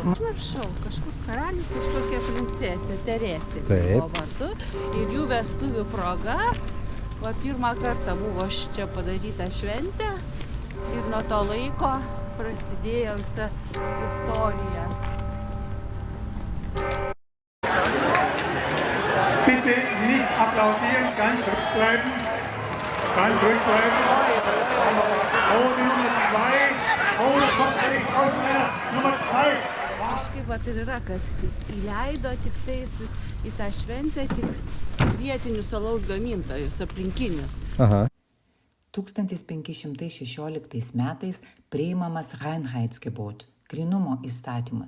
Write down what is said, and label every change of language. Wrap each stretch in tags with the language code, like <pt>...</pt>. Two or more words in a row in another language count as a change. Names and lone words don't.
<lt>Pamiršau, kažkoks karalius, kažkokia princesė, Teresė buvo vardu. Ir jų vestuvių proga, pirmą kartą buvo čia padaryta šventė ir nuo to laiko prasidėjo visa istorija.</lt> <de>Bitte nicht applaudieren, ganz rückbleiben. Ganz rückbleiben. Oh, die Nummer 2. Oh, das kommt rechts aus meiner. Nummer 2.</de> <lt>Kažkaip vat ir yra, kad įleido tik tais į tą šventę tik vietinius alaus gamintojus, aplinkinius. Aha. 1516 metais priimamas Reinheitsgebot, grynumo įstatymas.</lt>